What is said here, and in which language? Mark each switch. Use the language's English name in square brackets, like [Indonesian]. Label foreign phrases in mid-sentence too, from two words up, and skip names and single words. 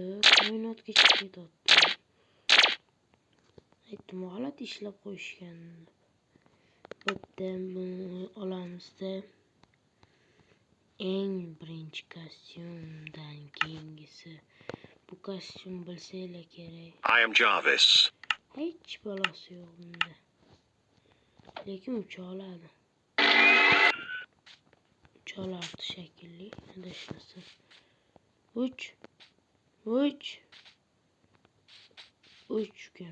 [Uzbek] Koinotga chiqib ketibdi. Aytdim, g'alati ishlab qo'yishgan. Bo'pti, buni olamizda. Eng birinchi kostyumdan keyingisi. Bu kostyum bilsanglar kerak. [English] I am Jarvis. [Uzbek] Hech balasi yo'q bunda. Lekin ucha oladi. Uchalardi shekilli. Adashmasam. Uch kun.